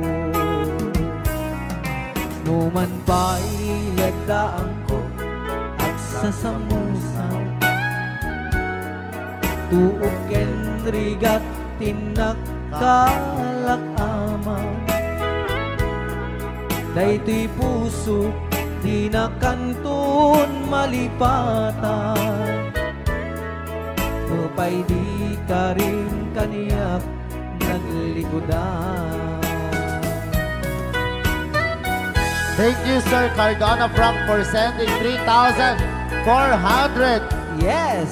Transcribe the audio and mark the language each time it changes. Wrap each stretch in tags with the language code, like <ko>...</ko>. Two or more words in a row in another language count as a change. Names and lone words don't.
<ilo>Numan pa'y lagdaan ko at sasamusan, tuok ken rigat tinakkalak ama. Daytoy puso di na kanton malipatan, upay di ka rin kaniyak naglikodan.</ilo> <en>Thank you, Sir Cardona Frank, for sending 3,400 Yes!</en>